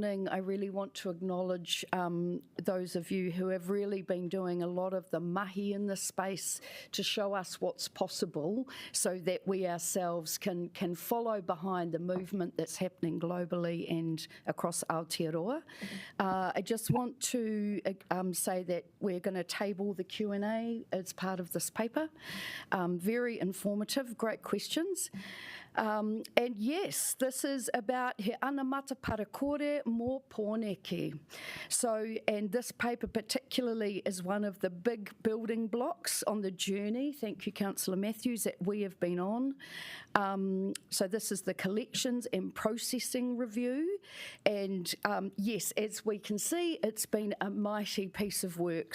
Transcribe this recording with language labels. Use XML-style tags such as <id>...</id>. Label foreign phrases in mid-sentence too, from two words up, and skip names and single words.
<en>I really want to acknowledge those of you who have really been doing a lot of the mahi in this space to show us what's possible so that we ourselves can follow behind the movement that's happening globally and across Aotearoa. I just want to say that we're going to table the Q&A as part of this paper. Very informative, great questions. And yes, this is about</en> <mi>he ana mata parakore mō pōneke.</mi> <en>So, and this paper particularly is one of the big building blocks on the journey, thank you Councillor Matthews, that we have been on. So this is the collections and processing review. And yes, as we can see, it's been a mighty piece of work.</en>